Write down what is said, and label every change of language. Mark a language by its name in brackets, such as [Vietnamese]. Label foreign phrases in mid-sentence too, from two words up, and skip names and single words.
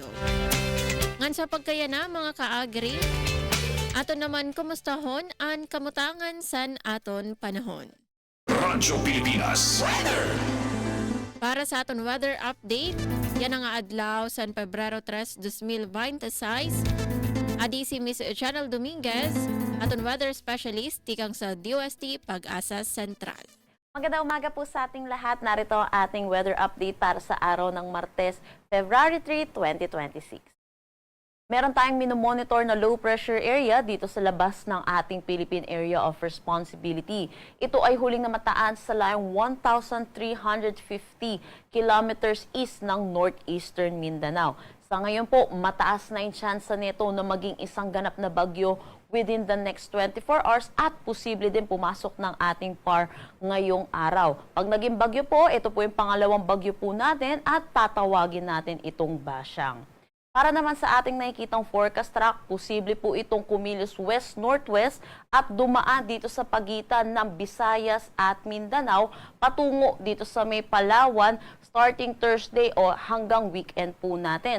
[Waray] Ngan sa pagkayana mga kaagri, aton naman kumustahon an kamutangan san aton panahon. Radyo Pilipinas Weather. Para sa aton [English] weather update, [Waray] yan ang adlaw san Pebrero 3, 2026. Adi si Miss Channel Dominguez, aton weather specialist tikang sa DOST Pag-asa Central. [Filipino] Magandang umaga po sa ating lahat. Narito ang ating [English] weather update [Filipino] para sa araw ng Martes, February 3, 2026. Meron tayong minomonitor na [English] low pressure area [Filipino] dito sa labas ng ating Philippine Area of Responsibility. Ito ay huling namataan sa layong 1,350 [English] kilometers east [Filipino] ng northeastern Mindanao. Sa ngayon po, mataas na yung chance nito na maging isang ganap na bagyo [English] within the next 24 hours [Filipino] at posible din pumasok ng ating PAR ngayong araw. Pag naging bagyo po, ito po yung pangalawang bagyo po natin at tatawagin natin itong Basyang. Para naman sa ating nakikitang [English] forecast track, [Filipino] posible po itong kumilos west-northwest at dumaan dito sa pagitan ng Visayas at Mindanao patungo dito sa may Palawan [English] starting Thursday [Filipino] o hanggang weekend po natin.